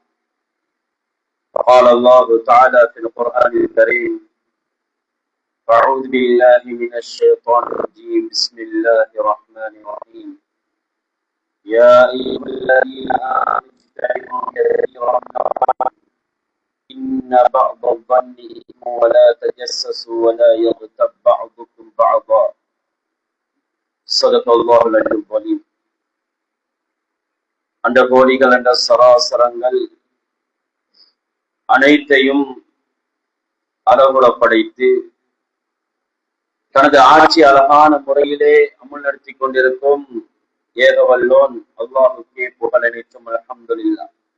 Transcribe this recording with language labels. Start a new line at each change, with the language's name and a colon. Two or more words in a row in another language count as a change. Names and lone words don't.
Arabic: فقال الله تعالى في القرآن الكريم أعوذ بالله من الشيطان الرجيم بسم الله الرحمن الرحيم يا أيها الذين آمنوا اجتنبوا كثيرا من الظن إن بعض الظن إثم ولا تجسسوا ولا يغتب بعضكم بعضا صدق الله العلي العظيم.
Tamil: அந்த கோடிகள் என்ற சராசரங்கள் அனைத்தையும் அளவுல படைத்து தனது ஆட்சி அழகான முறையிலே அமுல் நடத்தி கொண்டிருக்கும் ஏகவல்லோன் அல்லாஹுக்கே புகழ் அனைத்தும் அல்ஹம்துலில்லாஹ்.